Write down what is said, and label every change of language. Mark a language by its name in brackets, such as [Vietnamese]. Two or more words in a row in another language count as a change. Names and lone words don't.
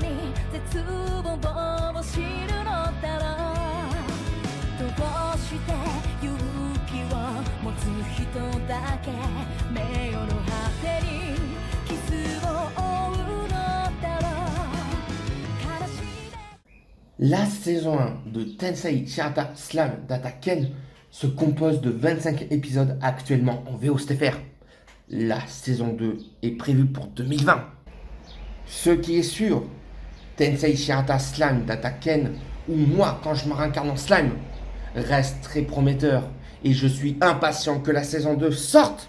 [Japanese] に絶望を知るのだろう」「どうして勇気を持つ人だけ」「名誉の果てにキスを追うのだろう」「悲しいね」 [French] La saison 1 de Tensei Shirata Slam Data Ken se compose de 25 épisodes actuellement en VOSTFR. La saison 2 est prévue pour 2020. Ce qui est sûr, Tensei Shirata Slime Data Ken, ou moi quand je me réincarne en slime, reste très prometteur et je suis impatient que la saison 2 sorte.